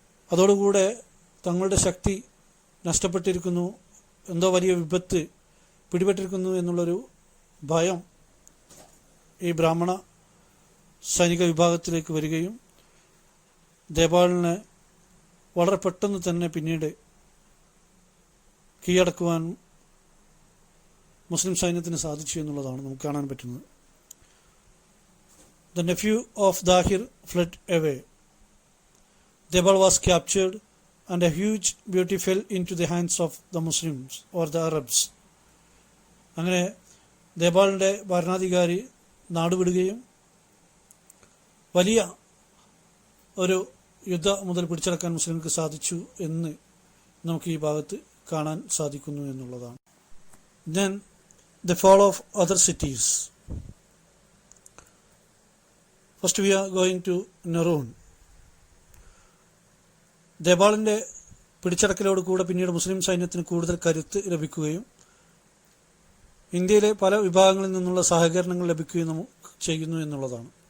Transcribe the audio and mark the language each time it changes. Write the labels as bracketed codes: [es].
[ml] അതോടുകൂടെ തങ്ങളുടെ ശക്തി നഷ്ടപ്പെട്ടിരിക്കുന്നു, എന്തോ വലിയ വിപത്ത് പിടിപെട്ടിരിക്കുന്നു എന്നുള്ളൊരു ഭയം ഈ ബ്രാഹ്മണ സൈനിക വിഭാഗത്തിലേക്ക് വരികയും ദേബാളിനെ വളരെ പെട്ടെന്ന് തന്നെ പിന്നീട് കീഴടക്കുവാൻ മുസ്ലിം സൈന്യത്തിന് സാധിച്ചു എന്നുള്ളതാണ് നമുക്ക് കാണാൻ പറ്റുന്നത്. [en] The nephew of Dahir fled away. Debal was captured and a huge booty fell into the hands of the Muslims or the Arabs. [ml] അങ്ങനെ ദേബാളിന്റെ ഭരണാധികാരി നാടുവിടുകയും വലിയ ഒരു യുദ്ധ മുതൽ പിടിച്ചടക്കാൻ മുസ്ലിംകൾക്ക് സാധിച്ചു എന്ന് നമുക്ക് ഈ ഭാഗത്ത് കാണാൻ സാധിക്കുന്നു എന്നുള്ളതാണ്. [en] Then the fall of other cities. First we are going to Naroon. [ml] ദേബാളിൻ്റെ പിടിച്ചടക്കലോട് കൂടെ പിന്നീട് മുസ്ലിം സൈന്യത്തിന് കൂടുതൽ കരുത്ത് ലഭിക്കുകയും ഇന്ത്യയിലെ പല വിഭാഗങ്ങളിൽ നിന്നുള്ള സഹകരണങ്ങൾ ലഭിക്കുകയും ചെയ്യുന്നു എന്നുള്ളതാണ്.